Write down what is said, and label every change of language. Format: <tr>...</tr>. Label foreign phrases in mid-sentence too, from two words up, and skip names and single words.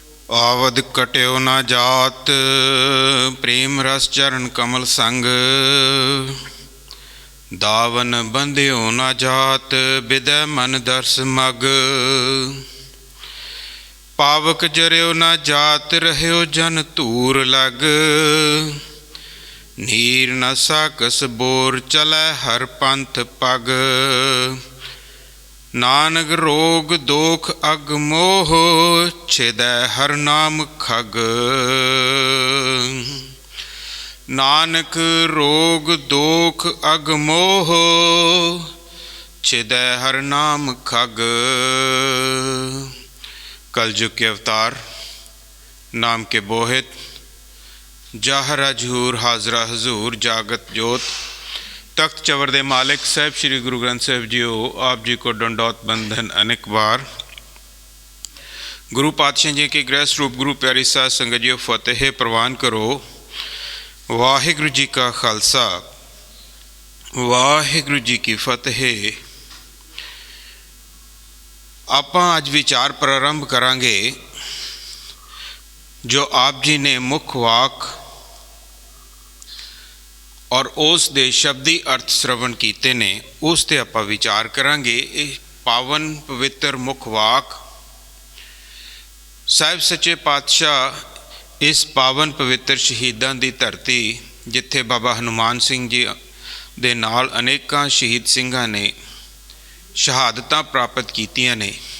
<pa>ਆਵਦ ਕਟ੍ਯੋ ਨ ਜਾਤ ਪ੍ਰੇਮ ਰਸ ਚਰਣ ਕਮਲ ਸੰਗ। ਦਾਵਨ ਬੰਧ੍ਯੋ ਨ ਜਾਤ ਬਿਦੈ ਮਨ ਦਰਸ਼ ਮਗ। ਪਾਵਕ ਜਰਿਓ ਨ ਜਾਤ ਰਹ੍ਯੋ ਜਨ ਧੂਰ ਲਗ। ਨੀਰ ਨ ਸਾਕਸ ਬੋਰ ਚਲੈ ਹਰ ਪੰਥ ਪਗ। ਨਾਨਕ ਰੋਗ ਦੋਖ ਅਘ ਮੋਹ ਛਿਦੈ ਹਰ ਨਾਮ ਖਗ। ਨਾਨਕ ਰੋਗ ਦੋਖ ਅਘ ਮੋਹ ਛਿਦੈ ਹਰ ਨਾਮ ਖਗ। ਕਲਯੁਗ ਕੇ ਅਵਤਾਰ ਨਾਮ ਕੇ ਬੋਹਿਥ ਜ਼ਾਹਰਾ ਜ਼ਹੂਰ ਹਾਜ਼ਰਾ ਹਜ਼ੂਰ ਜਾਗਤ ਜੋਤ ਤਖ਼ਤ ਚਵਰ ਦੇ ਮਾਲਿਕ ਸਾਹਬ ਸ੍ਰੀ ਗੁਰੂ ਗ੍ਰੰਥ ਸਾਹਿਬ ਜੀਓ ਆਪ ਜੀ ਕੋ ਡੰਡੌਤ ਬੰਧਨ ਅਨੇਕ ਬਾਰ। ਗੁਰੂ ਪਾਤਸ਼ਾਹ ਜੀ ਕੇ ਗ੍ਰਹਿ ਸਰੂਪ ਗੁਰੂ ਪਿਆਰੀ ਸਾਧ ਸੰਗਤ ਜੀਓ ਫ਼ਤਹਿ ਪ੍ਰਵਾਨ ਕਰੋ। ਵਾਹਿਗੁਰੂ ਜੀ ਕਾ ਖ਼ਾਲਸਾ ਵਾਹਿਗੁਰੂ ਜੀ ਕੀ ਫ਼ਤਹਿ। ਆਪਾਂ ਅੱਜ ਵਿਚਾਰ ਪ੍ਰਾਰੰਭ ਕਰਾਂਗੇ ਜੋ ਆਪ ਜੀ ਨੇ ਮੁੱਖ ਵਾਕ ਔਰ ਉਸ ਦੇ ਸ਼ਬਦੀ ਅਰਥ ਸ੍ਰਵਣ ਕੀਤੇ ਨੇ ਉਸ ਤੇ ਆਪਾਂ ਵਿਚਾਰ ਕਰਾਂਗੇ। ਪਾਵਨ ਪਵਿੱਤਰ ਮੁੱਖ ਵਾਕ ਸਾਹਿਬ ਸੱਚੇ ਪਾਤਸ਼ਾਹ ਇਸ ਪਾਵਨ ਪਵਿੱਤਰ ਸ਼ਹੀਦਾਂ ਦੀ ਧਰਤੀ ਜਿਥੇ ਬਾਬਾ ਹਨੂਮਾਨ ਸਿੰਘ ਜੀ ਦੇ ਨਾਲ ਅਨੇਕਾਂ ਸ਼ਹੀਦ ਸਿੰਘਾਂ ਨੇ ਸ਼ਹਾਦਤਾਂ ਪ੍ਰਾਪਤ ਕੀਤੀਆਂ ਨੇ।</pa>